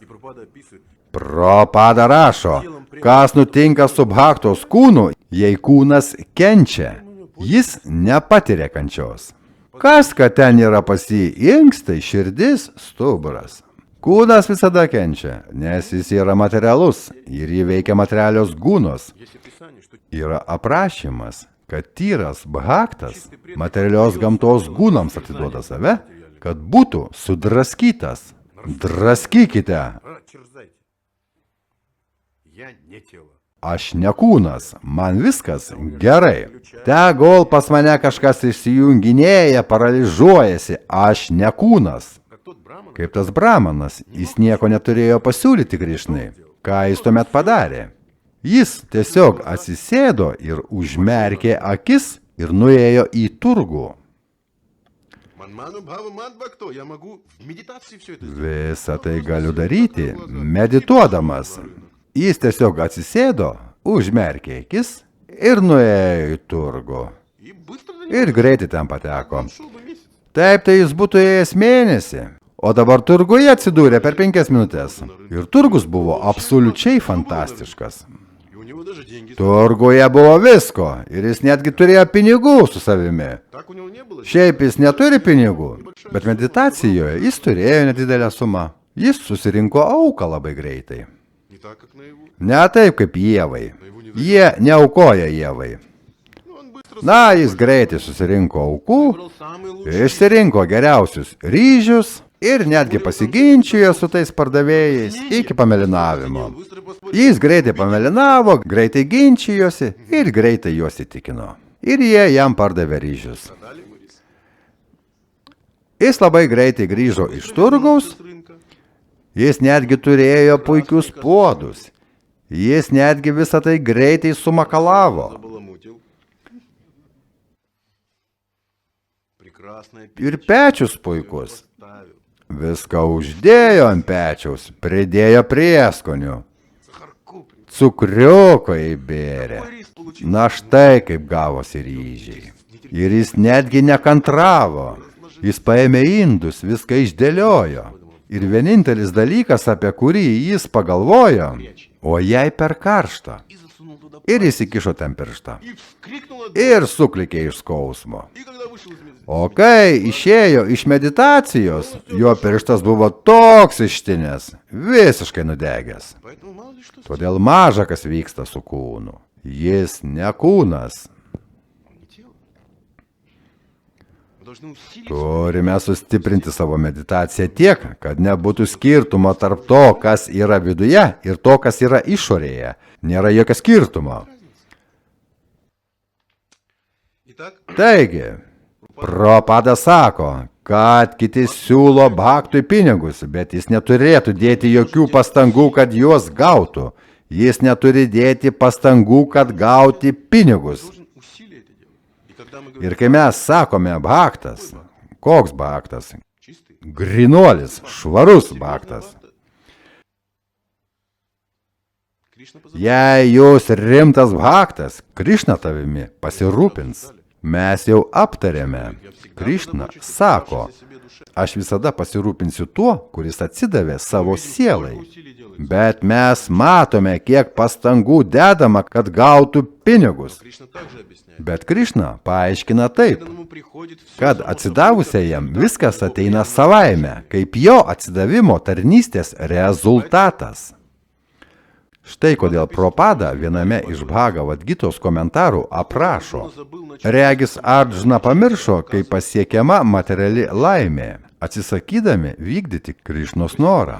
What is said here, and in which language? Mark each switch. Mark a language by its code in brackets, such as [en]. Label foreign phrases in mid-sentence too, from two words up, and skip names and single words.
[lt] Prabhupada rašo, kas nutinka su Bhaktos kūnu, jei kūnas kenčia, jis nepatiria kančios. Kas, kad ten yra pas jį inkstai, širdis, stuburas. Kūnas visada kenčia, nes jis yra materialus ir jį veikia materialios gūnos. [ru] Есть описание, что [lt] Yra aprašymas, kad tyras bhaktas materialios gamtos gūnams atiduoda save, kad būtų sudraskytas. Draskykite, [ru] растерзайте. Я не тело. [lt] aš ne kūnas, man viskas gerai. Tegul pas mane kažkas išsijunginėja, paralyžiuojasi, aš ne kūnas. [ru] Как тот Браман, [lt] Kaip tas brahmanas, jis nieko neturėjo pasiūlyti Krišnai. Ką jis tuomet padarė? Jis tiesiog atsisėdo ir užmerkė akis ir nuėjo į turgų. [sa] मन्मना भव मद्भक्तो, [ru] я могу в медитации все это сделать. [lt] Visą tai galiu daryti, medituodamas. Jis tiesiog atsisėdo, užmerkė akis ir nuėjo į turgų. [ru] И быстро до него [lt] Ir greitai ten pateko. [ru] шел бы месяц. [lt] Taip tai jis būtų ėjęs mėnesį. O dabar turguje atsidūrė per 5 minutės. Ir turgus buvo absoliučiai fantastiškas. [ru] И у него даже деньги. [lt] Turguje buvo visko. Ir jis netgi turėjo pinigų su savimi. [ru] Так у него не было. [lt] Šiaip jis neturi pinigų. Bet meditacijoje jis turėjo nedidelę sumą. Jis susirinko auką labai greitai. [ru] Не так, как наяву. [lt] Ne taip kaip Ievai. Jie neaukoja Ievai. [ru] Ну, он быстро [lt] Na, jis greitai susirinko aukų, [ru] выбрал самый лучший. [lt] išsirinko geriausius ryžius ir netgi pasiginčijo su tais pardavėjais iki pamelinavimo. [ru] Быстро поспорил. [lt] Jis greitai pamelinavo, greitai ginčijosi ir greitai juos įtikino. Ir jie jam pardavė ryžius. [ru] Дали ему рис. [lt] Jis labai greitai grįžo iš turgaus, [ru] С рынка. [lt] jis netgi turėjo puikius puodus. Jis netgi visą tai greitai sumakalavo. [ru] Забаламутил. Прекрасная [lt] Ir pečius puikus. [ru] ставил. [lt] Viską uždėjo ant pečiaus, pridėjo prieskonių. [ru] Сахарку. [lt] Cukriuko įbėrė. [ru] Какой рис получил? [lt] Na štai kaip gavosi ryžiai. Ir jis netgi nekantravo. Jis paėmė indus, viską išdėliojo. Ir vienintelis dalykas, apie kurį jis pagalvojo, o jai per karštą. [ru] И засунул туда. [lt] Ir įsikišo ten pirštą. [ru] И вскрикнул от [lt] Ir suklikė iš skausmo. [ru] И когда вышел из медицины, [lt] O kai išėjo iš meditacijos, jo pirštas buvo toks ištinęs, visiškai nudegęs. [ru] поэтому мало ли что, [lt] Todėl maža kas vyksta su kūnu. Jis ne kūnas. [ru] он не тело. Мы должны усилить [lt] Turime sustiprinti savo meditaciją tiek, kad nebūtų skirtumo tarp to, kas yra viduje ir to, kas yra išorėje. Nėra jokio skirtumo. [ru] Итак, [lt] Taigi, Prabhupada sako, kad kiti siūlo bhaktui pinigus, bet jis neturėtų dėti jokių pastangų, kad juos gautų. Jis neturi dėti pastangų, kad gauti pinigus. [ru] должен усилие это делать. И когда мы говорим [lt] Ir kai mes sakome bhaktas, koks bhaktas? [ru] чистый, [lt] Grinuolis, švarus bhaktas. [ru] Кришна позаботится. [lt] Jei jūs rimtas bhaktas, Krišna tavimi pasirūpins. Mes jau aptarėme. Krišna sako, aš visada pasirūpinsiu tuo, kuris atsidavė savo sielai. [ru] Усилие делается. [lt] Bet mes matome, kiek pastangų dedama, kad gautų pinigus. [ru] Кришна также объясняет. [lt] Bet Krišna paaiškina taip, [ru] Преданному приходит всё [lt] kad [ru] само собой, [lt] atsidavusiajam viskas ateina savaime, kaip jo atsidavimo tarnystės rezultatas. Štai kodėl Prabhupada viename iš Bhagavad Gitos komentarų aprašo. [ru] он забыл начать. [lt] Regis Ardžna pamiršo, kaip pasiekiama materiali laimė, atsisakydami vykdyti Krišnos norą.